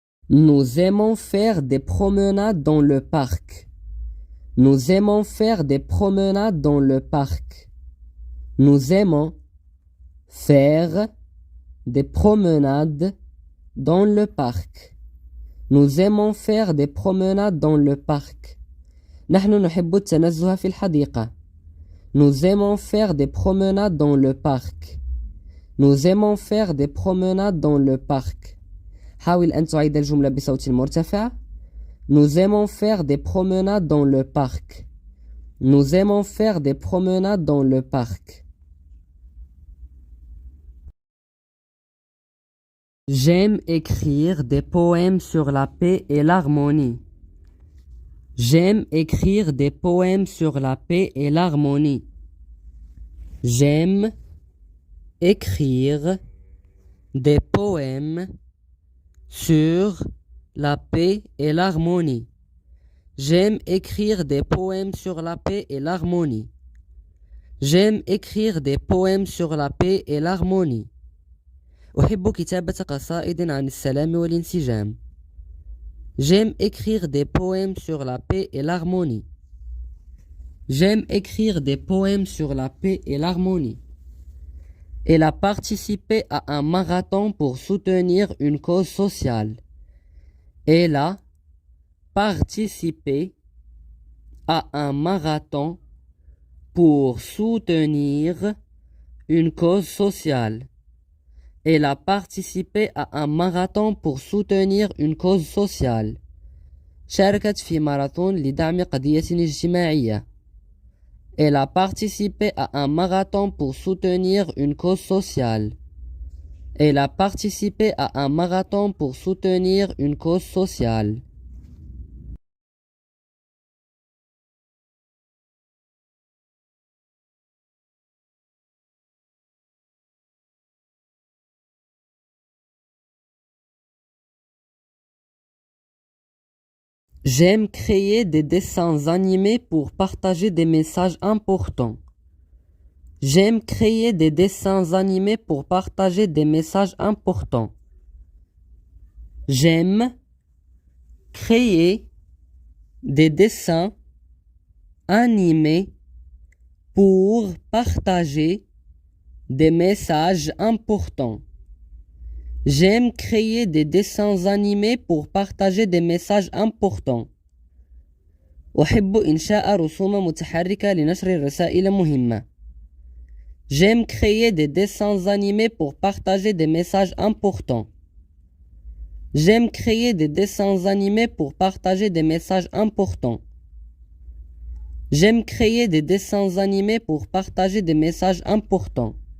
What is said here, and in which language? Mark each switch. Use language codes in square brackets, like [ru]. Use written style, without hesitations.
[fr] Nous aimons faire des promenades dans le parc. Nous aimons faire des promenades dans le parc. Nous aimons faire des promenades dans le parc. Nous aimons faire des promenades dans le parc. [ar] نحن نحب التنزه في الحديقة. [fr] Nous aimons faire des promenades dans le parc. Nous aimons faire des promenades dans le parc. [ar] حاول أن تعيد الجملة بصوت مرتفع. [fr] Nous aimons faire des promenades dans le parc. Nous aimons faire des promenades dans le parc. J'aime écrire des poèmes sur la paix et l'harmonie. J'aime écrire des poèmes sur la paix et l'harmonie. J'aime écrire des poèmes sur la paix et l'harmonie. J'aime écrire des poèmes sur la paix et l'harmonie. J'aime écrire des poèmes sur la paix et l'harmonie. [ar] أحب كتابة قصائد عن السلام والانسجام. [fr] J'aime écrire des poèmes sur la paix et l'harmonie. J'aime écrire des poèmes sur la paix et l'harmonie. Elle a participé à un marathon pour soutenir une cause sociale. Elle a participé à un marathon pour soutenir une cause sociale. Elle a participé à un marathon pour soutenir une cause sociale. [ar] شاركت في ماراثون لدعم قضية اجتماعية. [fr] Elle a participé à un marathon pour soutenir une cause sociale. Elle a participé à un marathon pour soutenir une cause sociale. J'aime créer des dessins animés pour partager des messages importants. J'aime créer des dessins animés pour partager des messages importants. J'aime créer des dessins animés pour partager des messages importants. J'aime créer des dessins animés pour partager des messages importants. [ar] أحب إنشاء رسوم متحركة لنشر رسائل مهمة. [fr] J'aime créer des dessins animés pour partager des messages importants. J'aime créer des dessins animés pour partager des messages importants. J'aime créer des dessins animés pour partager des messages importants.